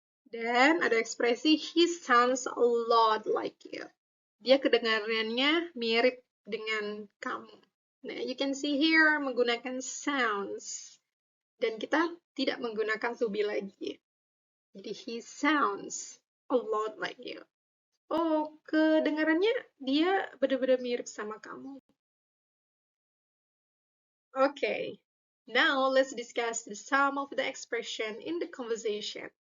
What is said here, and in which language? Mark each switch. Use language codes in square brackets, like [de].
[id] Dan ada ekspresi [en] he sounds a lot like you. [id] Dia kedengarannya mirip dengan kamu. Nah, [en] you can see here [id] menggunakan sounds. Dan kita tidak menggunakan to be lagi. [en] Jadi he sounds a lot like you. [id] Oh, kedengarannya dia benar-benar mirip sama kamu. [en] Okay, now let's discuss the sum of the expression in the conversation.